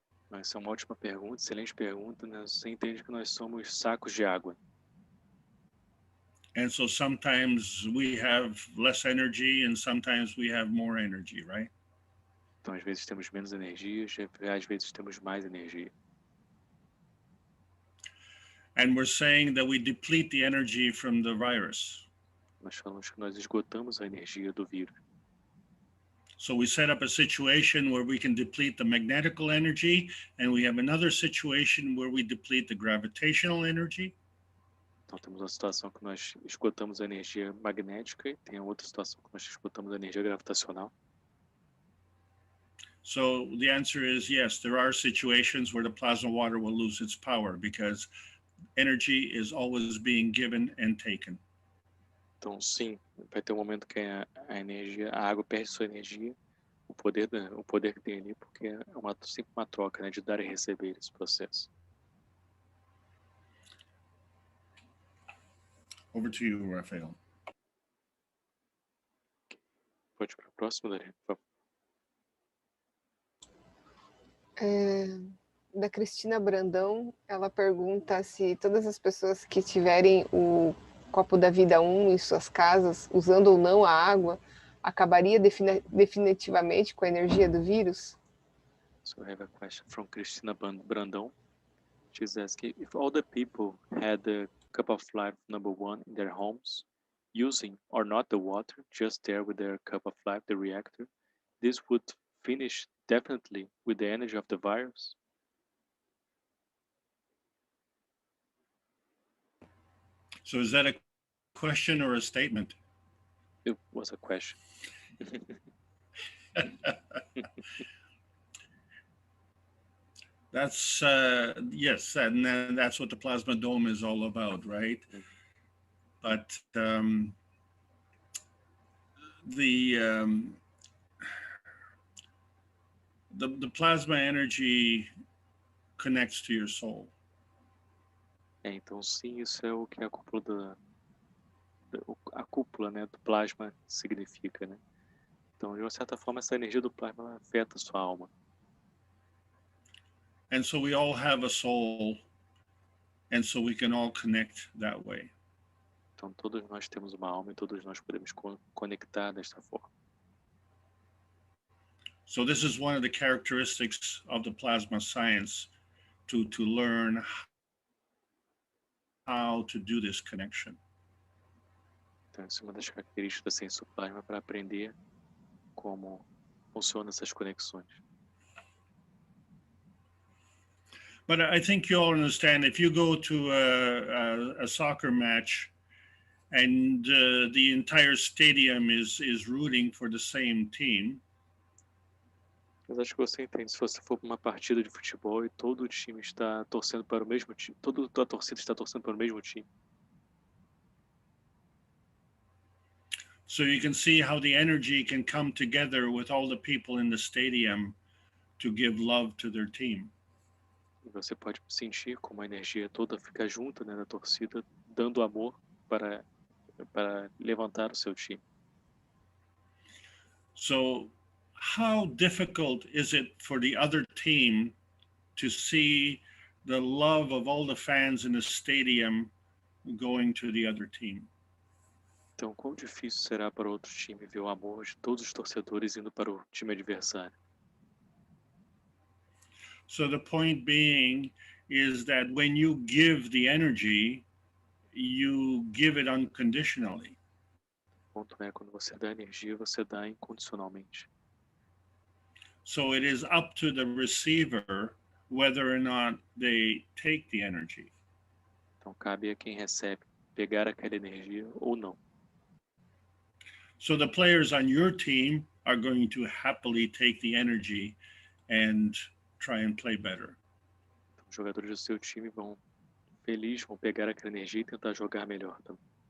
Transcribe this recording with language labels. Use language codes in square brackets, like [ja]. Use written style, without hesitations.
[pt] Essa é uma ótima pergunta, excelente pergunta, né? Você entende que nós somos sacos de água. [en] And so sometimes we have less energy and sometimes we have more energy, right? [pt] Então, às vezes temos menos energia, às vezes temos mais energia. [en] And we're saying that we deplete the energy from the virus. [pt] Nós falamos que nós esgotamos a energia do vírus. [en] So we set up a situation where we can deplete the magnetical energy, and we have another situation where we deplete the gravitational energy. [pt] Então temos uma situação que nós esgotamos a energia magnética e tem a outra situação que nós esgotamos a energia gravitacional. [en] So the answer is yes, there are situations where the plasma water will lose its power because energy is always being given and taken. [pt] Então sim, vai ter um momento que a água perde sua energia, o poder que tem ali, porque é sempre uma troca, né, de dar e receber esse processo. [en] Over to you, Rafael. [pt] Pode ir para o próximo, Daria, por favor. Da Cristina Brandão, ela pergunta se todas as pessoas que tiverem o copo da vida 1 em suas casas, usando ou não a água, acabaria definitivamente com a energia do vírus? [en] So I have a question from Cristina Brandão. She's asking if all the people had the cup of life number 1 in their homes, using or not the water, just there with their cup of life, the reactor, this would finish definitely with the energy of the virus? So is that a question or a statement? It was a question. That's yes, and that's what the plasma dome is all about, right? But the plasma energy connects to your soul. [pt] Então sim, isso é o que a cúpula, né, do plasma significa, né? Então, de uma certa forma, essa energia do plasma ela afeta a sua alma. [en] And so we all have a soul, and so we can all connect that way. [pt] Então, todos nós temos uma alma e todos nós podemos conectar desta forma. [en] So this is one of the characteristics of the plasma science, to learn how to do this connection. [pt] Então, essa é uma das características da ciência do plasma para aprender como funcionam essas conexões. [en] But I think you all understand, if you go to a soccer match and the entire stadium is rooting for the same team, [pt] Mas acho que você entende, se você for para uma partida de futebol e todo o time está torcendo para o mesmo time, toda a torcida está torcendo para o mesmo time. [en] so you can see how the energy can come together with all the people in the stadium to give love to their team. [pt] E você pode sentir como a energia toda fica junta, né, da torcida, dando amor para levantar o seu time. [en] So how difficult is it for the other team to see the love of all the fans in the stadium going to the other team? [pt] Então, quão difícil será para outro time ver o amor de todos os torcedores indo para o time adversário? [en] So the point being is that when you give the energy, you give it unconditionally. [pt] O ponto é, quando você dá energia, você dá incondicionalmente. [en] So it is up to the receiver whether or not they take the energy. [pt] Então, cabe a quem recebe pegar aquela energia ou não. [en] So the players on your team are going to happily take the energy and try and play better. [pt] Então, os jogadores do seu time vão pegar aquela energia e tentar jogar melhor também.